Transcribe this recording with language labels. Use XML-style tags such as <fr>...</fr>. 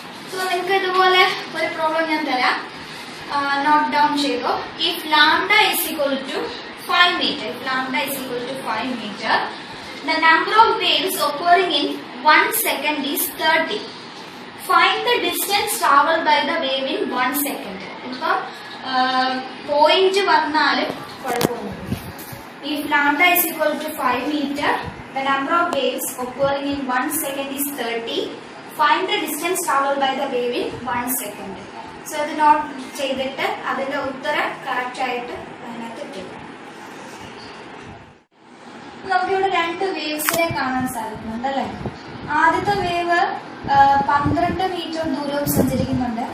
<ml>So നിങ്ങൾക്ക് ഇതുപോലെ ഒരു പ്രോബ്ലം ഞാൻ തരാം. നോട്ട് ഡൗൺ ചെയ്തോ.</ml> <en>If lambda is equal to 5 meter, if lambda is equal to 5 meter, the number of waves occurring in 1 second is 30. Find the distance traveled by the wave in 1 second.</en> <ml>ഇപ്പൊ point വന്നാലും കുഴപ്പമൊന്നുമില്ല.</ml> <en>If lambda is equal to 5 meter, the number of waves occurring in 1 second is 30. Find the distance traveled by the wave in 1 second.</en> <ml>So ഇത് not ചെയ്തിട്ട് അതിന്റെ ഉത്തരം correct ആയിട്ട് അതിനകത്ത് ഇട്ടില്ല. നമുക്കിവിടെ 2 വേവ്സിനെ കാണാൻ സാധിക്കുന്നുണ്ട് അല്ലേ? ആദ്യത്തെ വേവ് 12 മീറ്റർ ദൂരം സഞ്ചരിക്കുന്നുണ്ട്.</ml>